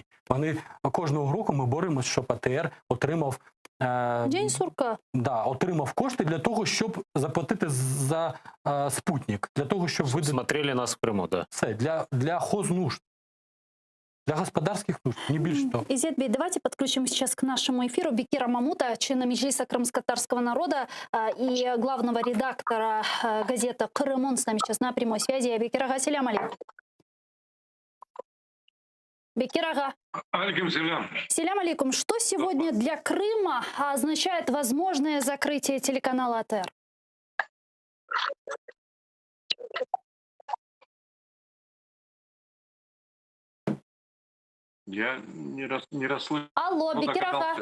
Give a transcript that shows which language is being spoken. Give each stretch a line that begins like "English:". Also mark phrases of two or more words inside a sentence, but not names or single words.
Ukrainian: Кожного року ми боремося, щоб АТР отримав
Russian: День сурка.
Ukrainian: Отримав кошти для того, щоб заплатити за спутник, для того, щоб видати...
Russian: Смотрели нас в Криму, да. Все, для хознужд, для господарских нужд,
Ukrainian: не більше того.
Russian: Изетбей, давайте подключим сейчас к нашему эфиру Бекира Мамута, члена Меджлиса крымско-татарского народа и главного редактора газеты «Крым». Он с нами сейчас на прямой связи.
Crimean Tatar: Бекир ага, селям алейкум. Бекир ага. Алейкум селям. Селям алейкум.
Russian: Что сегодня для Крыма означает возможное закрытие телеканала АТР? Я не расслышал. Алло, Бекир ага.